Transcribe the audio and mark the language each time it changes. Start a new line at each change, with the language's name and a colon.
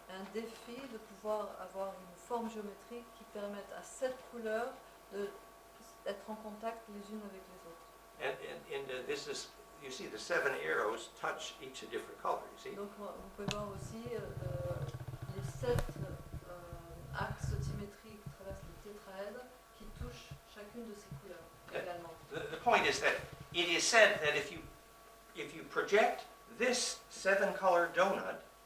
French: un défi de pouvoir avoir une forme géométrique qui permette à 7 couleurs d'être en contact les unes avec les autres.
English: And this is, you see the 7 arrows touch each a different color, you see?
French: Donc vous pouvez voir aussi les 7 axes symétriques qui traversent le tétraèdre qui touchent chacune de ces couleurs également.
English: The point is that it is said that if you project this 7-color donut,